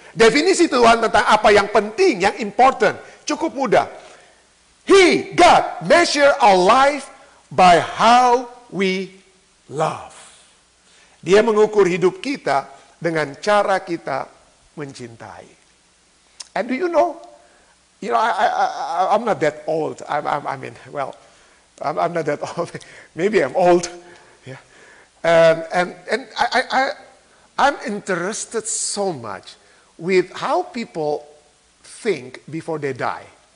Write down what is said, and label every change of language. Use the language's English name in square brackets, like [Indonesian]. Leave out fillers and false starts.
[Indonesian] Definisi Tuhan tentang apa yang penting, yang important, cukup mudah. [English] God, measure our life by how we love. [Indonesian] Dia mengukur hidup kita dengan cara kita mencintai. [English] And do you know, I'm not that old. I'm not that old. Maybe I'm old. Yeah. And I'm interested so much with how people think before they die.